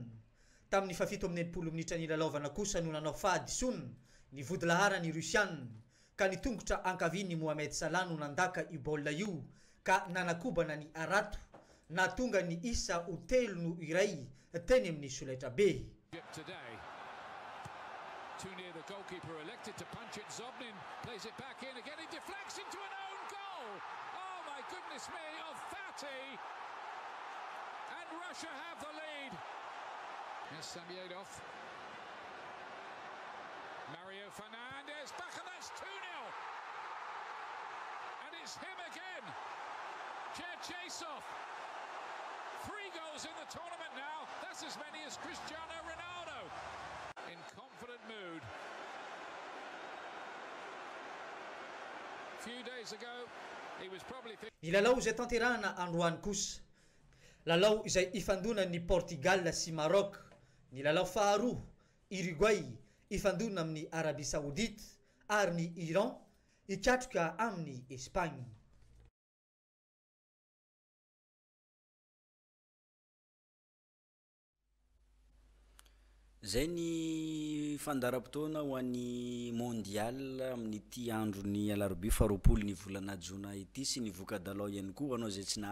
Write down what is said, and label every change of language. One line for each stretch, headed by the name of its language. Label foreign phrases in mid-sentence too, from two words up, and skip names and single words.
Malagasy: Tamin'ny 17 minitra ny lalaovana kosa no nanao fahadisoana ny vodilahara ny Russian ka nitongotra ankaviny Mohamed Salah no nandaka io baolina io ka nanakobana ny arato natonga ny isa 3-0 teny amin'ny solaitra be.
English: Today, too near the goalkeeper, elected to punch it. Zobnin plays it back in again. He deflects into an own goal. Oh my goodness me, of Fati, and Russia have the lead. Here's Samyedov. Mario Fernandez back, and that's 2-0. And it's him again. Cherchesov. 3 goals in the tournament now. That's as many as Cristiano Ronaldo. In confident mood. A few days ago, he was probably
Malagasy: Ny lalao izay tanterahana androany kosa. Lalao izay ifandona ny Portugal sy Maroc ny lalao faharoa Uruguay ifandona amin'ny Arabie Saoudite ary ny Iran ikatroka amin'ny Espagne. Zay ny fandaram-potoana ho an'ny mondial amin'ity andro ny alarobia faharoapolo ny volana jona ity sy ny voka-dalao ihany koa anao zay tsy